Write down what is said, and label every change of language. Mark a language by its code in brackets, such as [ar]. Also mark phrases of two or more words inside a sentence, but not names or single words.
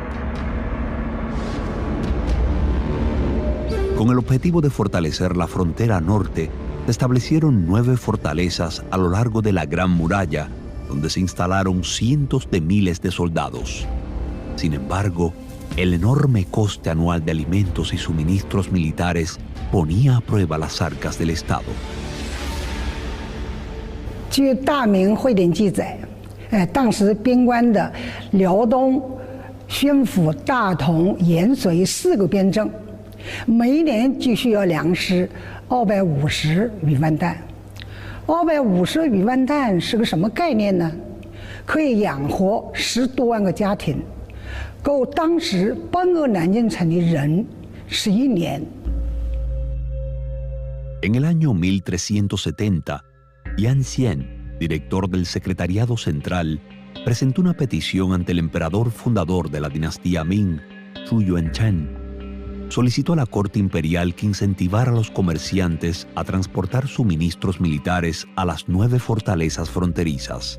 [es] Con el objetivo de fortalecer la frontera norte, se establecieron 9 fortalezas a lo largo de la Gran Muralla, donde se instalaron cientos de miles de soldados. Sin embargo, el enorme coste anual de alimentos y suministros militares ponía a prueba las arcas del Estado. [zh] 据大明会典记载，当时边关的辽东、宣府、大同、延绥4个边镇，每一年就需要粮食250余万担。250余万担是个什么概念呢？可以养活10多万个家庭，够当时搬入南京城的人11年。 [es] En el año 1370, Yan Xian, director del Secretariado Central, presentó una petición ante el emperador fundador de la dinastía Ming, Zhu Yuancheng. Solicitó a la corte imperial que incentivara a los comerciantes a transportar suministros militares a las 9 fortalezas fronterizas.